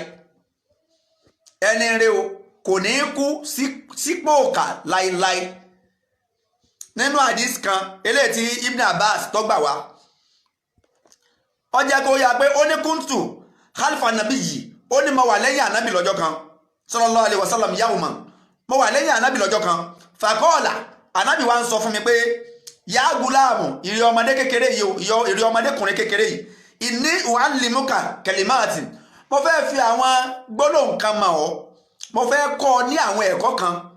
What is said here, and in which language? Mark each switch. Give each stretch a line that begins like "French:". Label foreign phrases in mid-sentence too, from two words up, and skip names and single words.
Yoruba: Ẹni rẹ kò ní kú sípò òkà láíláí. Nínú hadith kan eléyìí tí Ibn Abbas tó gbà wá ó jẹ́ kó yá pé ó ní
Arabic: كنت خلف النبي
Yoruba: ó ní mo wà lẹ́yìn ànábì lọ́jọ́ kan
Arabic: صلى الله عليه وسلم يوما
Yoruba: mo wà lẹ́yìn ànábì lọ́jọ́ kan faqala ànábì wá ń sọ fún mi pé
Arabic: يا غلام
Yoruba: ìrì ọmọdé kékeré yìí ìrì ọmọdékùnrin kékeré yìí
Arabic: إني أعلمك كلمات
Yoruba: mo fẹ́ fi àwọn gbólóhùn kan mọ̀ ọ́ mo fẹ́ kọ́ ọ ní àwọn ẹ̀kọ́ kan